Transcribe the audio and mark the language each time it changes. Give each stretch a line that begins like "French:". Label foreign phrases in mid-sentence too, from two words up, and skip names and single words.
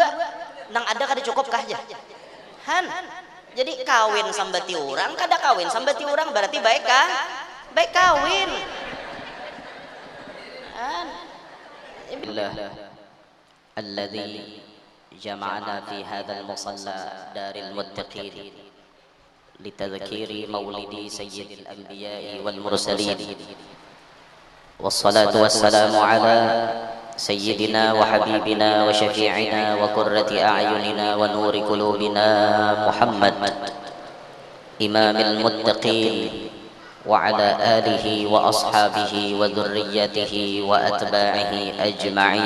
Banjar: Nang ada kada cukup kah aja. Han. Jadi kawin sambati orang, kada kawin sambati orang berarti baik kah? Baik kawin. Han.
Arabic: الله الذي جمعنا في هذا المصلى دار المتقين لتذكير مولد سيد الأنبياء والمرسلين. والصلاة والسلام على سيدنا وحبيبنا وشفيعنا وقرة أعيننا ونور قلوبنا محمد إمام المتقين وعلى آله وأصحابه وذريته وأتباعه أجمعين.